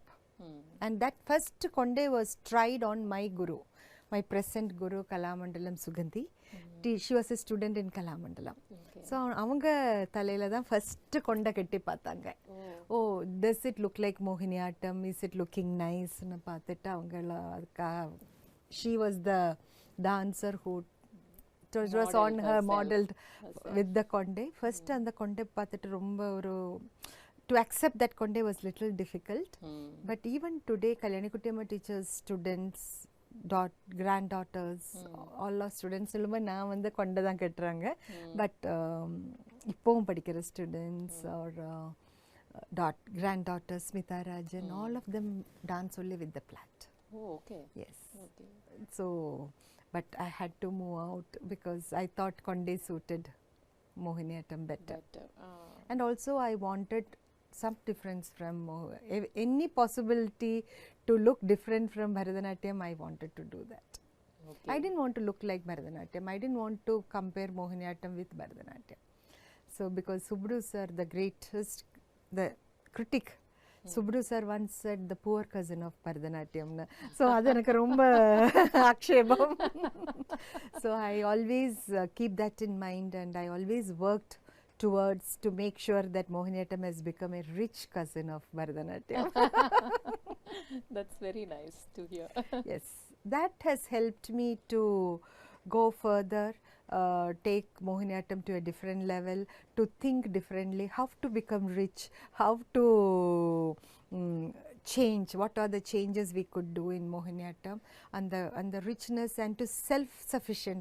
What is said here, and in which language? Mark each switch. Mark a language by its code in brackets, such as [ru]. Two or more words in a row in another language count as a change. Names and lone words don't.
[en] And that first konde was tried on my guru, my present guru Kalamandalam Sugandhi. She was a student in Kalamandalam. Okay. [ta] So அவங்க தலையில டா first கொண்ட கட்டி பாத்தாங்க. [en] Oh, does it look like Mohiniyattam? Is it looking nice? [ta] நா பாத்திட்டா அவங்கள, [en] she was the dancer who it was on her modeled with the konde. First and the konde [ta] பாத்திட்டா ரொம்ப ஒரு [en] to accept that konde was little difficult. But even today Kalyani Kuttiyamma teachers, students, granddaughters, all our students [ta] சொல்லும்போது நான் வந்து கொண்டை தான் கட்டுறாங்க. [en] பட் [ta] இப்போவும் படிக்கிற [en] ஸ்டூடெண்ட்ஸ் or granddaughters, Smita Rajan, all of them dance only with the plat. Oh, okay. Yes. Okay. So, but I had to move out because I thought konde suited Mohiniyattam better. And also I wanted some difference from any possibility to look different from Bharatanatyam. I wanted to do that. Okay. I didn't want to look like Bharatanatyam. I didn't want to compare Mohiniyattam with Bharatanatyam. So because Subru sir, the greatest, the critic, Subru sir once said the poor cousin of Bharatanatyam. [ta] So அது எனக்கு ரொம்ப ஆட்சேபம். [en] So I always keep that in mind, and I always worked towards to make sure that Mohiniyattam has become a rich cousin of Bharatanatyam. That's very nice to hear. Yes, that has helped me to go further, take Mohiniyattam to a different level, to think differently, how to become rich, how to change, what are the changes we could do in Mohiniyattam, and the richness, and to self-sufficient.